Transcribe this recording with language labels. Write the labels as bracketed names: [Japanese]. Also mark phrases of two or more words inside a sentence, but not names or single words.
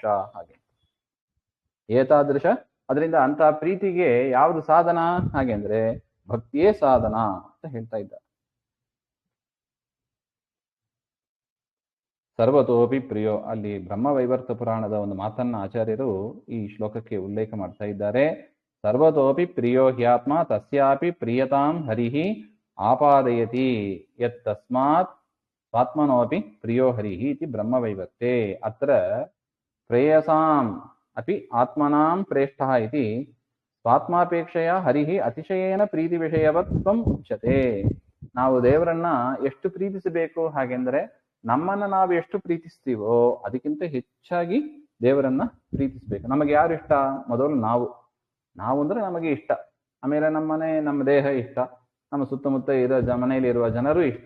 [Kannada] ಹಾಗೆ ಏತಾದೃಶ, ಅದರಿಂದ ಅಂತ ಪ್ರೀತಿಗೆ ಯಾವುದು ಸಾಧನ ಹಾಗೆ ಅಂದ್ರೆ ಭಕ್ತಿಯೇ ಸಾಧನ ಅಂತ ಹೇಳ್ತಾ ಇದ್ದಾರೆ. [Sanskrit] ಸರ್ವತೋಪಿ ಪ್ರಿಯೋ, [Kannada] ಅಲ್ಲಿ ಬ್ರಹ್ಮವೈವರ್ತ ಪುರಾಣದ ಒಂದು ಮಾತನ್ನ ಆಚಾರ್ಯರು ಈ ಶ್ಲೋಕಕ್ಕೆ ಉಲ್ಲೇಖ ಮಾಡ್ತಾ ಇದ್ದಾರೆ. [Sanskrit] ಸರ್ವತೋಪಿ ಪ್ರಿಯೋ ಹ್ಯಾತ್ಮ ತಸ್ಯಾಪಿ ಪ್ರಿಯತಾಂ ಹರಿಹಿ ಆಪಾದಯತಿ ಯತ್ ತಸ್ಮಾತ್ ಸ್ವಾತ್ಮನೋಪಿ ಪ್ರಿಯೋ ಹರಿಹಿ ಇತಿ ಬ್ರಹ್ಮವೈವರ್ತೆ. ಅತ್ರ ಪ್ರೇಯಸಾಂ ಅಪಿ ಆತ್ಮನಾಂ ಪ್ರೇಷ್ಠಃ ಇತಿ ಸ್ವಾತ್ಮಾಪೇಕ್ಷೆಯ ಹರಿಹಿ ಅತಿಶಯೇನ ಪ್ರೀತಿ ವಿಷಯವತ್ವಂ ಉಚ್ಯತೆ. [Kannada] ನಾವು ದೇವರನ್ನ ಎಷ್ಟು ಪ್ರೀತಿಸಬೇಕು ಹಾಗೆಂದ್ರೆ ನಮ್ಮನ್ನ ನಾವು ಎಷ್ಟು ಪ್ರೀತಿಸ್ತೀವೋ ಅದಕ್ಕಿಂತ ಹೆಚ್ಚಾಗಿ ದೇವರನ್ನ ಪ್ರೀತಿಸ್ಬೇಕು. ನಮಗೆ ಯಾರು ಇಷ್ಟ? ಮೊದಲು ನಾವು ಅಂದ್ರೆ ನಮಗೆ ಇಷ್ಟ, ಆಮೇಲೆ ನಮ್ಮ ದೇಹ ಇಷ್ಟ, ನಮ್ಮ ಸುತ್ತಮುತ್ತ ಇರೋ ಮನೆಯಲ್ಲಿ ಇರುವ ಜನರು ಇಷ್ಟ.